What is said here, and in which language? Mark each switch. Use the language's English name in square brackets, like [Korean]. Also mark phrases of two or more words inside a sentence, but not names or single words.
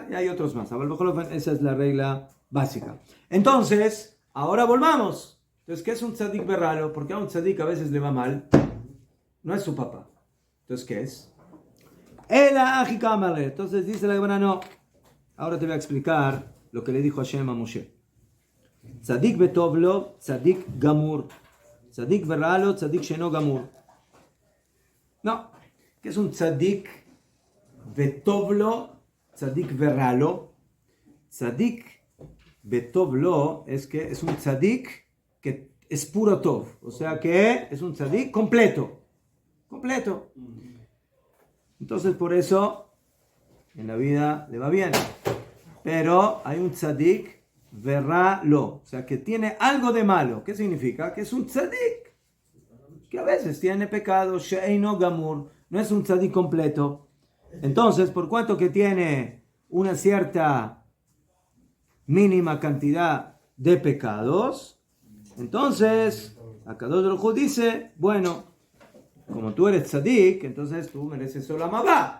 [Spanish] Y hay otros más. Esa es la regla básica. Entonces, ahora volvamos. Entonces, ¿qué es un [Hebrew] צדיק ורע לו? [Spanish] Porque a un tzadik a veces le va mal. No es su papá. Entonces, ¿qué es? Entonces dice la Gemara, no. Ahora te voy a explicar lo que le dijo Hashem a Moshe. [Hebrew] צדיק וטוב לו, צדיק גמור. צדיק ורע לו, צדיק שאינו גמור. [Spanish] No. ¿Qué es un [Hebrew] צדיק וטוב לו, צדיק ורע לו? צדיק וטוב לו [Spanish] es que es un tzadik que es puro tov. O sea que es un tzadik completo. Completo. Entonces por eso en la vida le va bien. Pero hay un [Hebrew] צדיק ורע לו, [Spanish] o sea que tiene algo de malo. ¿Qué significa? Que es un tzadik que a veces tiene pecado, [Hebrew] שאינו גמור, [Spanish] no es un tzadik completo. Entonces, por cuanto que tiene una cierta mínima cantidad de pecados, entonces Akadosh Baruj Hu dice, bueno, como tú eres tzadik, entonces tú mereces [Hebrew] עולם הבא.